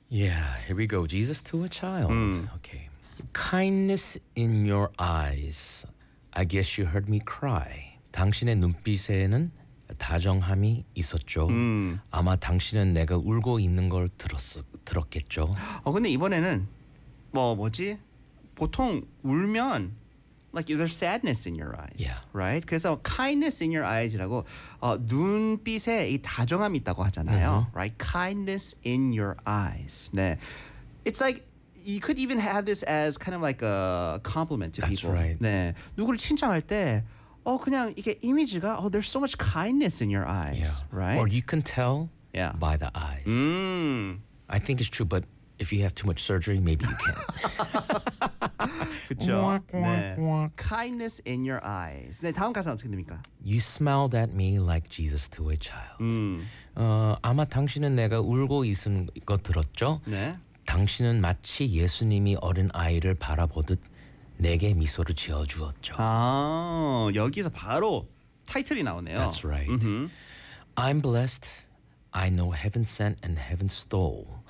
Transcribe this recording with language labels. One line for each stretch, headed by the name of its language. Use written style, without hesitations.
English: Yeah, here we go. Jesus to a Child. Okay. Kindness in your eyes. I guess you heard me cry.
Korean: 당신의 눈빛에는 다정함이 있었죠. 아마 당신은 내가 울고 있는 걸 들었겠죠. 근데 이번에는 뭐지? 보통 울면
English: like there's sadness in your eyes, yeah. right?
Korean: 그래서
English: kindness in your eyes
Korean: 이라고 눈빛에 이 다정함이 있다고 하잖아요, mm-hmm.
English: right? Kindness in your eyes. 네, it's like you could even have this as kind of like a compliment to That's people. That's right.
Korean: 네, 누구를 칭찬할 때 그냥 이게 이미지가
English: there's so much kindness in your eyes, yeah. right? Or you can tell yeah. by the eyes. Mm. I think it's true, but if you have too much surgery, maybe you can't.
Korean: 그렇죠. 네.
English: Kindness in your eyes.
Korean: 네, 다음 가사 어떻게 됩니까?
English: You smiled at me like Jesus to a child.
Korean: 아마 당신은 내가 울고 있은 거 들었죠? 네. 당신은 마치 예수님이 어린 아이를 바라보듯 내게 미소를 지어주었죠. 아, 여기서 바로 타이틀이 나오네요.
English: That's right. I'm blessed. I know heaven sent and heaven stole.